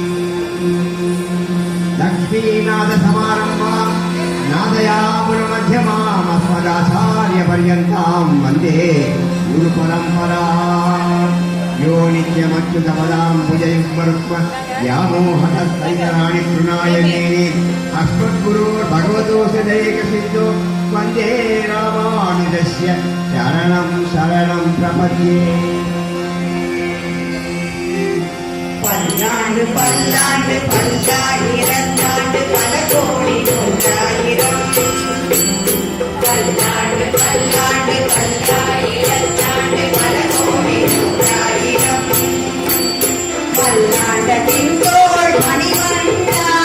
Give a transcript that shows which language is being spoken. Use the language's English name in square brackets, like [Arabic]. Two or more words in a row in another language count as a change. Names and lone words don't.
[Sanskrit] लक्ष्मीनाथसमारम्भां नादयामुनमध्यमाम् अस्मदाचार्यपर्यन्तां वन्दे गुरुपरम्पराम् यो नित्यमच्युतपदां भुजयुग्मरुक्म व्यामोहतस्तैतराणि तृणायमेने अस्मद्गुरोर्भगवतोऽस्य दैकसिद्धो वन्दे रामानुजस्य शरणं शरणं प्रपद्ये [Tamil] பல்லாண்டு பல்லாண்டு பல்லாயிரத்தாண்டு பல கோடி நூறாயிரம் பல்லாண்டு பல்லாண்டு பல்லாயிரத்தாண்டு பல கோடி நூறாயிரம் பல்லாண்டத்தின் தோள் மணிவண்ணா